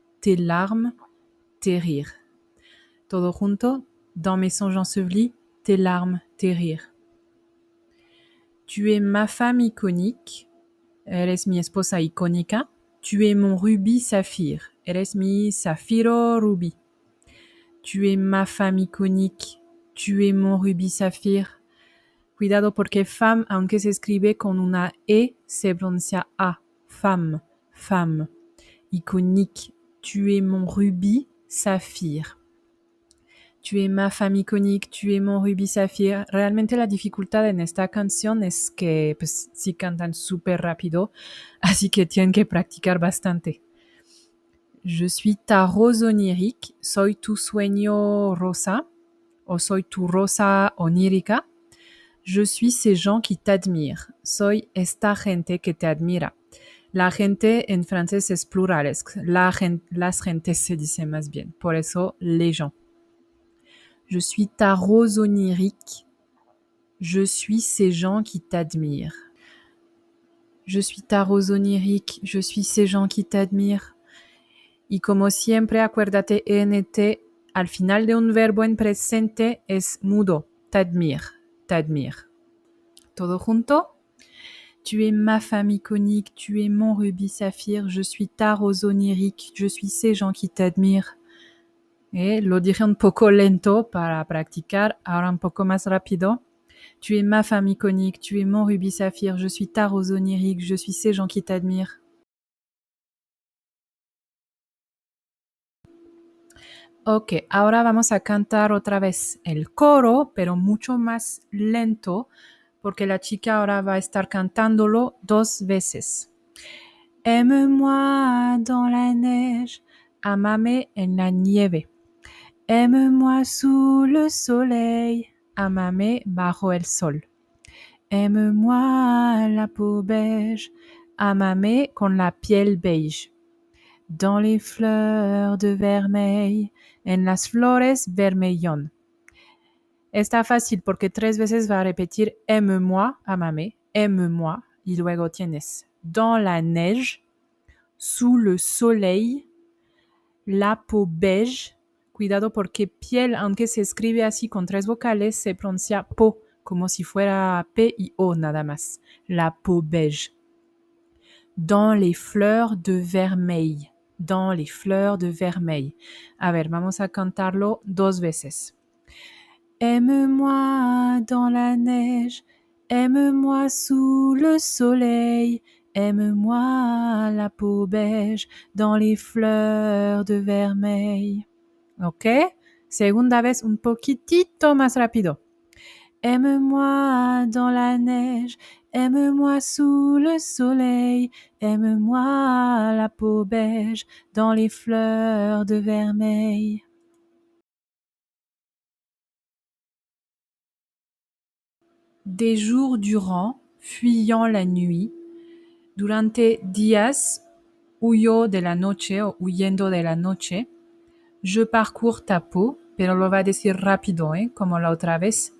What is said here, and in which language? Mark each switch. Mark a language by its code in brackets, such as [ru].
[fr] Tes larmes, tes rires. [es] Todo junto, [fr] dans mes songes ensevelis, tes larmes, tes rires. Tu es ma femme iconique, [es] eres mi esposa icónica. [fr] Tu es mon rubis saphir, [es] eres mi zafiro rubí. [fr] Tu es ma femme iconique, tu es mon rubis saphir. [es] Cuidado porque femme, aunque se escribe con una E, se pronuncia A. [fr] Femme, femme. Iconique, tu es mon rubis saphir. Tu es ma femme icónica, tu es mon rubí zafir. [es] Realmente la dificultad en esta canción es que pues, sí cantan súper rápido, así que tienen que practicar bastante. [fr] Je suis ta rose onirique, [es] soy tu sueño rosa, o soy tu rosa onírica. [fr] Je suis ces gens qui t'admirent, [es] soy esta gente que te admira. La gente en francés es plural, las gentes se dice más bien, por eso les gens. [fr] Je suis ta rose onirique, je suis ces gens qui t'admirent. Je suis ta rose onirique, je suis ces gens qui t'admirent. [es] Y como siempre, acuérdate, ENT al final de un verbo en presente es mudo, [fr] t'admire, t'admire. [es] Todo junto. [fr] Tu es ma femme iconique, tu es mon rubis saphir, je suis ta rose onirique, je suis ces gens qui t'admirent. [es] Lo dije un poco lento para practicar, ahora un poco más rápido. [fr] Tu es ma femme iconique, tu es mon rubis saphir, je suis ta rose onirique, je suis ces gens qui t'admirent. [es] Ok, ahora vamos a cantar otra vez el coro, pero mucho más lento, porque la chica ahora va a estar cantándolo 2 veces. [fr] Aime-moi dans la neige, [es] amame en la nieve. [fr] Aime-moi sous le soleil, [es] amame bajo el sol. [fr] Aime-moi la peau beige, [es] amame con la piel beige. [fr] Dans les fleurs de vermeil, [es] en las flores vermellón. Está fácil porque 3 veces va a repetir aime-moi, amame, aime-moi, y luego tienes [fr] dans la neige, sous le soleil, la peau beige. [es] Cuidado porque piel, aunque se escribe así con 3 vocales, se pronuncia peau, como si fuera P y O nada más. [fr] La peau beige. Dans les fleurs de vermeil. Dans les fleurs de vermeil. [es] A ver, vamos a cantarlo 2 veces. [fr] Aime-moi dans la neige, aime-moi sous le soleil, aime-moi la peau beige dans les fleurs de vermeil. [es] ¿Ok? Segunda vez un poquitito más rápido. [fr] Aime-moi dans la neige, aime-moi sous le soleil, aime-moi la peau beige dans les fleurs de vermeil. Des jours durant, fuyant la nuit, [es] durante días, huyo de la noche o huyendo de la noche, [fr] je parcours ta peau, [es] pero lo va a decir rápido, como la otra vez.